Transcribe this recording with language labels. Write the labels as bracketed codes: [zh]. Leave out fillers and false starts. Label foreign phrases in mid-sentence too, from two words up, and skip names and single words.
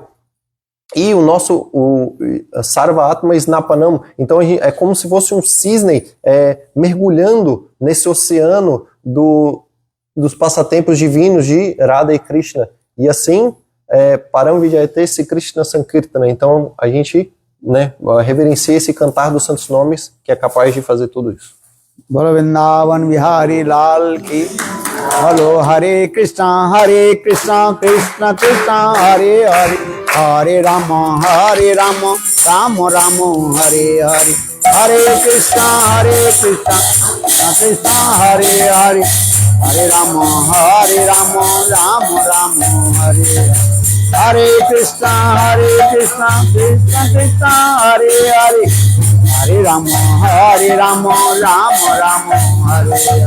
[pt] E o nosso [sa] Sarva Atma Snapanam, [pt] então é como se fosse um cisne mergulhando nesse oceano dos passatempos divinos de Radha e Krishna. E assim, [sa] Param Vijayate Sri Krishna Sankirtana. [pt] Então a gente reverencia esse cantar dos santos nomes que é capaz de fazer tudo isso. [hi] Bolo Vrindavan Vihari Lal Ki. [sa] Hello, Hare Krishna, Krishna Krishna, Hare Hare, Hare Rama, Rama Rama, Hare Hare, Hare Krishna, Krishna Hare Hare, Hare Rama, Rama Rama, Hare Hare, Hare Krishna, Krishna Hare Hare, Hare Rama, Rama Rama, Hare Hare.